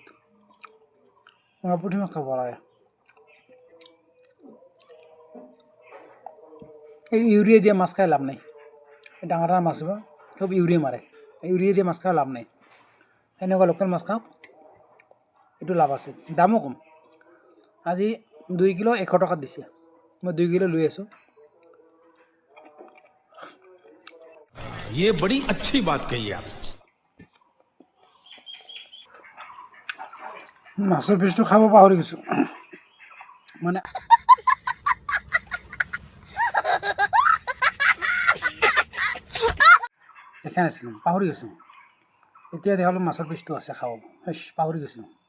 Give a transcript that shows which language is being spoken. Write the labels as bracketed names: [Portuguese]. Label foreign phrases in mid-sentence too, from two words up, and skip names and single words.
[Assamese] পুঠি মাছ খাব লাগে। এই ইউৰিয়া দিয়া মাছ খাই লাভ নাই। ডাঙৰ ডাঙৰ মাছ চব ইউৰিয়া মাৰে, ইউৰিয়া দিয়া মাছ খাই লাভ নাই। এনেকুৱা লোকেল মাছ খাওক, এইটো লাভ আছে, দামো কম। আজি 2 কিলো 100 টকাত দিছে, মই 2 কিলো লৈ আছোঁ। [Hindi] ये बड़ी अच्छी बात कही आप। [Assamese] মাছৰ পিচটো খাব পাহৰি গৈছোঁ, মানে দেখা নাছিলোঁ, পাহৰি গৈছোঁ। এতিয়া দেখালোঁ মাছৰ পিচটো আছে, খাব পাহৰি গৈছোঁ।